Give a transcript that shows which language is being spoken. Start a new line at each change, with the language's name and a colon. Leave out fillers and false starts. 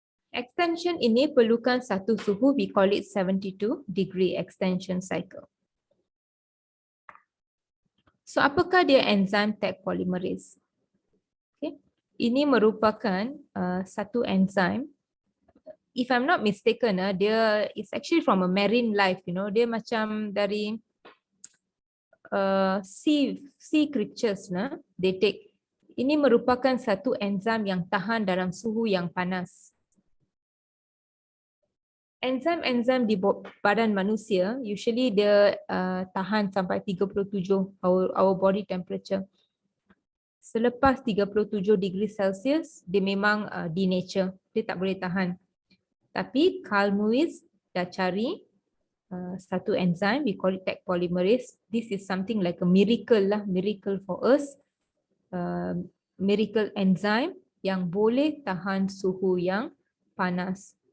Malay: Extension ini perlukan satu suhu,
English: we call it 72 degree extension cycle.
Malay: So apakah dia enzim tag polymerase? Okay. Ini merupakan satu enzim.
English: If I'm not mistaken, dia is actually from a marine life, you know.
Malay: Dia macam dari
English: sea creatures, they take.
Malay: Ini merupakan satu enzim yang tahan dalam suhu yang panas. Enzim-enzim di badan manusia usually dia tahan sampai 37
English: our body temperature.
Malay: Selepas 37 degree Celsius dia memang denature, dia tak boleh tahan. Tapi Carl Lewis dah cari satu enzim,
English: we call it tag polymerase. This is something like a miracle lah, miracle for us.
Malay: Miracle enzyme yang boleh tahan suhu yang panas.